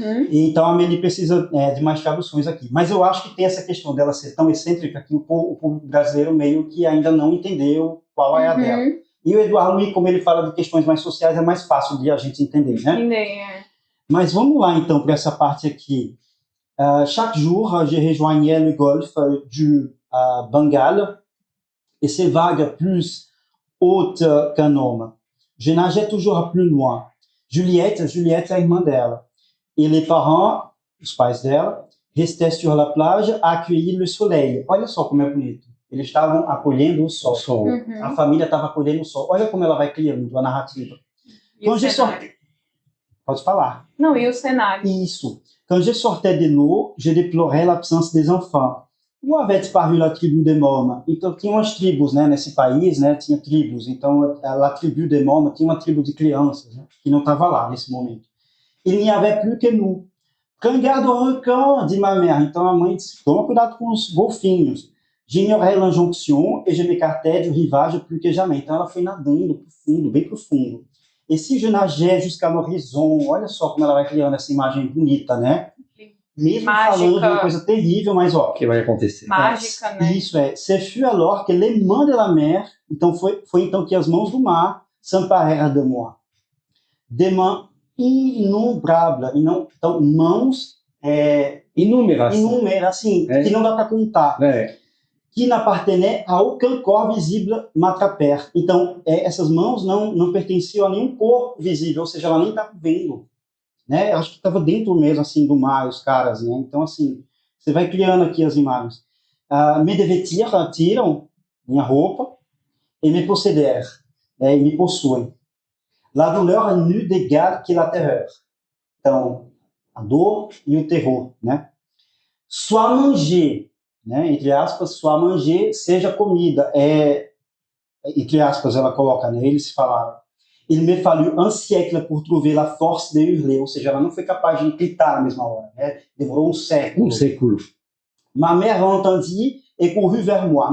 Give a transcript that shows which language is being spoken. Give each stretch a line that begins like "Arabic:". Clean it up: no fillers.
Portuguese: Então a Amélie precisa de mais traduções aqui. Mas eu acho que tem essa questão dela ser tão excêntrica que o público brasileiro meio que ainda não entendeu qual é a dela. E o Edouard Louis, como ele fala de questões mais sociais, é mais fácil de a gente entender, né? Mas vamos lá então para essa parte aqui.
French: Chaque jour, je rejoignais le golfe du Bengale et ses vagues plus haute qu'un homme. Je nageais toujours plus loin.
Portuguese: Juliette é a irmã dela.
French: E les parents,
Portuguese: os pais dela,
French: restaient sur la plage à accueillir le soleil.
Portuguese: Olha só como é bonito. Eles estavam acolhendo o sol. A família estava acolhendo o sol. Olha como ela vai criando a narrativa. E o cenário? Pode falar. Não, e o cenário? Isso.
French: Quand je sortais de l'eau, je déplorais l'absence des enfants. Où avait disparu la tribu des Mômes?
Portuguese: Então, tinha umas tribos, né, nesse país, né, tinha tribos. Então, a tribo des Mômes tinha uma tribo de crianças, né, que não estava lá nesse momento.
French: Il n'y avait plus que nous. Prends garde au requin, dit ma mère.
Portuguese: Então, a mãe disse, toma cuidado com os golfinhos.
French: J'ignorais l'injonction et je m'écartais du rivage plus que jamais.
Portuguese: Então, ela foi nadando profundo, bem profundo. E se
French: je nageais jusqu'à l'horizon,
Portuguese: olha só como ela vai criando essa imagem bonita, né? Mesmo falando de uma coisa terrível, mas ó... O que vai acontecer? Mágica, né?
French: Isso, Ce fut alors que les mains de la mer,
Portuguese: então foi então que as mãos do mar
French: s'emparèrent de moi. Des mains innombrables.
Portuguese: Então, mãos... Inúmeras. Assim, que não dá para contar.
French: Que n'appartenaient à aucun corps visible m'attrapèrent.
Portuguese: Então, essas mãos não pertenciam a nenhum corpo visível, ou seja, ela nem estava vendo. Né? Acho que estava dentro mesmo, assim, do mar, os caras, né? Então, assim, você vai criando aqui as imagens. Me devetiram, tiram minha roupa,
French: et me possédèrent,
Portuguese: né, e me possuem.
French: La douleur n'eut d'égal que la terreur.
Portuguese: Então, a dor e o terror, né?
French: Soit manger,
Portuguese: né? Entre aspas,
French: soit manger,
Portuguese: seja comida. Entre aspas, ela coloca, né? Eles falaram.
French: Il me fallut un siècle pour trouver la force de hurler.
Portuguese: Ou seja, ela não foi capaz de gritar na mesma hora, né? Demorou um século. Um século.
French: Ma mère entendit et courut vers moi.